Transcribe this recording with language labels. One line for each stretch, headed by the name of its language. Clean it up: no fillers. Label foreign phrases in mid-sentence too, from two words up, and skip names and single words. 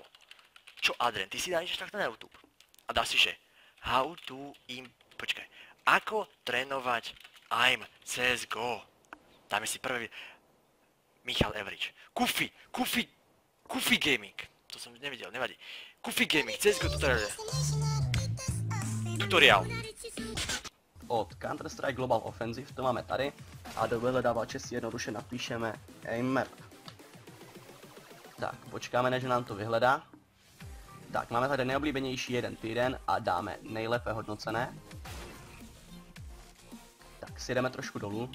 Slovak: Čo Adren, ty si dáš takto na YouTube a dáš si, že
English: how to
Slovak: počkaj, ako trénovať aim CSGO. Dáme si prvý, Michal Average, Kufi Gaming, to som nevidel, nevadí, Kufi Gaming, CSGO tutoriál.
Czech: Od Counter-Strike Global Offensive to máme tady a do vyhledávače si jednoduše napíšeme
English: aim map.
Czech: Tak, počkáme, než nám to vyhledá. Tak, máme tady nejoblíbenější jeden týden a dáme nejlépe hodnocené. Tak, si jdeme trošku dolů.